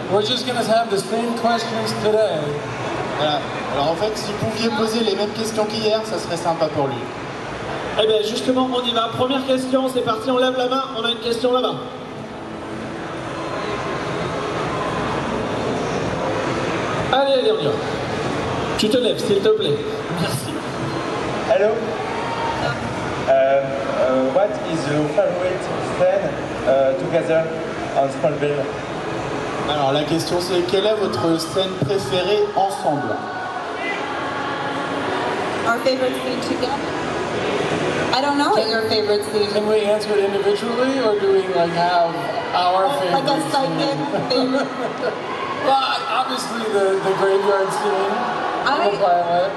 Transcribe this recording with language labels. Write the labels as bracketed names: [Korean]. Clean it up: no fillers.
[English] We're just going to have the same questions today. [French] Voilà. Alors en fait, si vous pouviez poser les mêmes questions qu'hier, ça serait sympa pour lui. Eh bien justement, on y va. Première question, c'est parti, on lève la main. On a une question là-bas. Allez, on y va. Tu te lèves, s'il te plaît. Merci. [English] Hello. What is your favorite scene together on Smallville? [French] Alors la question c'est, quelle est votre scène préférée ensemble? [English] Our favorite scene together? I don't know what your favorite scene Can we answer it individually, or do we like have our favorite like a psychic favorite? Well, obviously the graveyard scene. The pilot.